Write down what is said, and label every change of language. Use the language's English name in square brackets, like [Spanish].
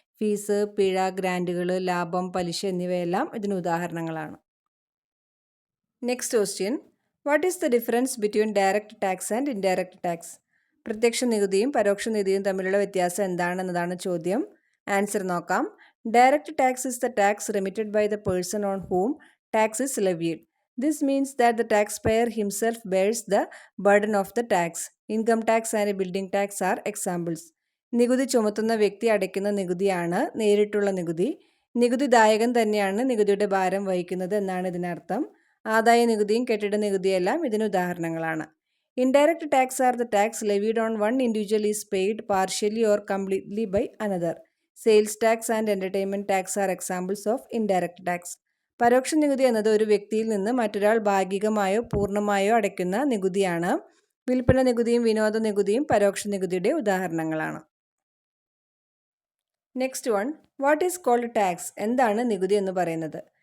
[Malayalam] Fees, പിഴ, ഗ്രാൻറ്റുകൾ, ലാഭം, പലിശ എന്നിവയെല്ലാം ഇതിന് ഉദാഹരണങ്ങളാണ്. [English] Next question, what is the difference between direct tax and indirect tax? [Malayalam] പ്രത്യക്ഷ നികുതിയും പരോക്ഷ നികുതിയും തമ്മിലുള്ള വ്യത്യാസം എന്താണെന്നതാണ് ചോദ്യം. ആൻസർ നോക്കാം. [English] Direct tax is the tax remitted by the person on whom tax is levied. This means that the taxpayer himself bears the burden of the tax. Income tax and building tax are examples. [Malayalam] നികുതി ചുമത്തുന്ന വ്യക്തി അടയ്ക്കുന്ന നികുതിയാണ് നേരിട്ടുള്ള നികുതി. നികുതിദായകൻ തന്നെയാണ് നികുതിയുടെ ഭാരം വഹിക്കുന്നത് എന്നാണ് ഇതിനർത്ഥം. ആദായ നികുതിയും കെട്ടിട നികുതിയെല്ലാം ഇതിന് ഉദാഹരണങ്ങളാണ്. [English] Indirect tax are the tax levied on one individual is paid partially or completely by another. Sales tax and entertainment tax are examples of indirect tax. [Malayalam] പരോക്ഷ നികുതി എന്നത് ഒരു വ്യക്തിയിൽ നിന്ന് മറ്റൊരാൾ ഭാഗികമായോ പൂർണ്ണമായോ അടയ്ക്കുന്ന നികുതിയാണ്. വിൽപ്പന നികുതിയും വിനോദ നികുതിയും പരോക്ഷ നികുതിയുടെ ഉദാഹരണങ്ങളാണ്. [English] Next one, what is called tax? [Malayalam] എന്താണ് നികുതി എന്ന് പറയുന്നത്?